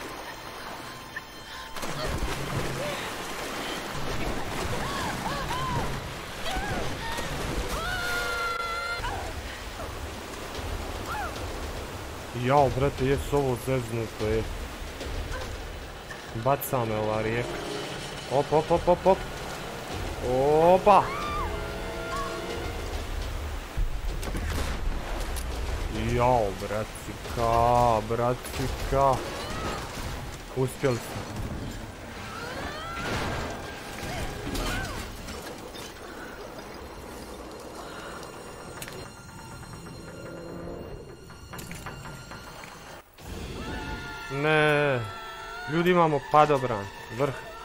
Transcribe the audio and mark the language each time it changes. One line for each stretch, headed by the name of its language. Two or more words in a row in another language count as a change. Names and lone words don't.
Croatian: Jao, brate, jesu ovo zeznuto, je. Baca me ova rijeka. Op, op, op, op, op. Opa! Jao, bracika. Uspjeli smo. Ne, ljudi imamo padobran, vrh.